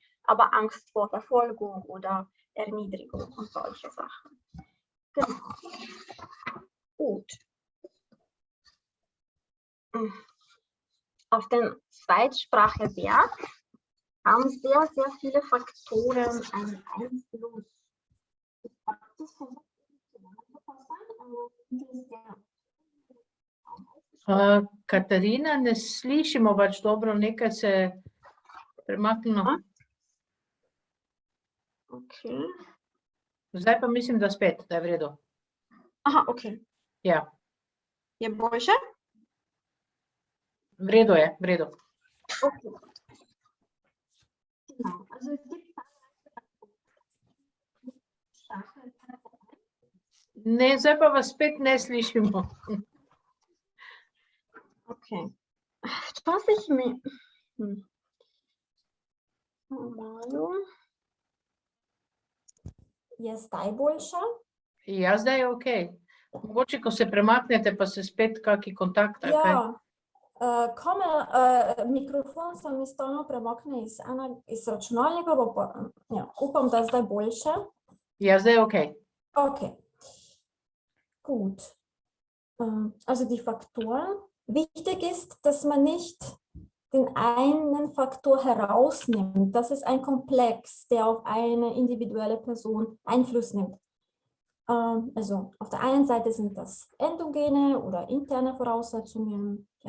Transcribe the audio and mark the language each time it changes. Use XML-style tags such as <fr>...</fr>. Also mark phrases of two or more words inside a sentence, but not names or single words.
<de>Aber Angst vor Verfolgung oder Erniedrigung und solche Sachen. Genau. Gut. Auf den Zweitsprachewert haben sehr, sehr viele Faktoren einen Einfluss.</de> <sl>Katarina, ne slišimo več dobro, nekaj se premaknilo. Okay. Zdaj pa mislim, da spet, da je v redu. Aha, okay. Ja. Je boljše? V redu je, v redu.</sl> <de>Okay. Genau. Also es gibt</de> <sl>Ne, zdaj pa vas spet ne slišimo. Okay. Včasih mi... Je zdaj boljše? Ja, zdaj je okej. Mogoče, ko se premaknete, pa se spet kaki kontakt. Ja, mikrofon se mi stalno premakne iz računalnika, ja, upam, da je zdaj boljše. Ja, zdaj je okej.</sl> <de>Okay, gut. Also die Faktoren. Wichtig ist, dass man nicht den einen Faktor herausnimmt. Das ist ein Komplex, der auf eine individuelle Person Einfluss nimmt. Also auf der einen Seite sind das endogene oder interne Voraussetzungen, ja,</de>